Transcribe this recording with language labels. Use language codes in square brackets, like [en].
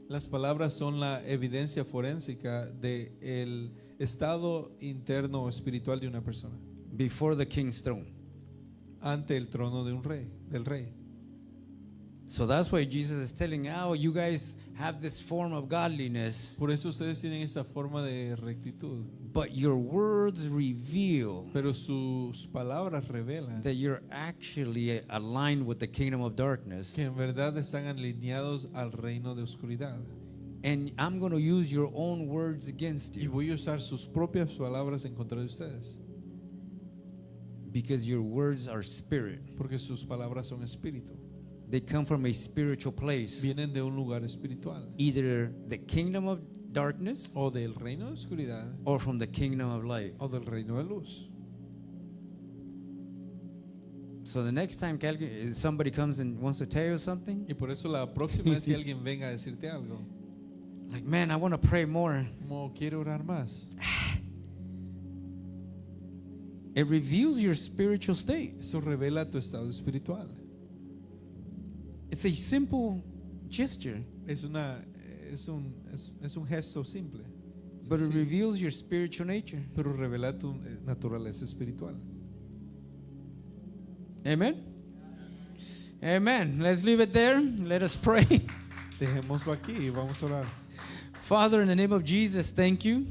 [es] Las palabras son la evidencia forénsica de el estado interno o espiritual de una persona [en] Before the king's throne. [es] ante el trono de un rey, del rey. [en] So that's why Jesus is telling, oh, you guys have this form of godliness, [es] Por eso ustedes tienen esa forma de rectitud, [en] but your words reveal [es] pero sus palabras revelan [en] that you're actually aligned with the kingdom of darkness. [es] que en verdad están alineados al reino de oscuridad. [en] And I'm going to use your own words against [es] Y [en] you [es] voy a usar sus propias palabras en contra de ustedes, [en] because your words are spirit. [es] porque sus palabras son espíritu. [en] They come from a spiritual place, [es] Vienen de un lugar espiritual, [en] either the kingdom of darkness [es] o del reino de oscuridad [en] or from the kingdom of light. [es] o del reino de luz. [en] So the next time [es] que [en] somebody comes and wants to tell you something, [es] Y por eso la próxima vez que alguien venga a decirte algo, [en] like, man, I want to pray more. [es] como quiere orar más, [en] It reveals your spiritual state. [es] eso revela tu estado espiritual. [en] It's a simple gesture, [es] Es un gesto simple, [en] but it [es] Sí, [en] reveals your spiritual nature. [es] pero revela tu naturaleza espiritual. [en] Amen? Amen. Let's leave it there. Let us pray. [es] Dejémoslo aquí y vamos a orar. [en] Father, in the name of Jesus, thank you.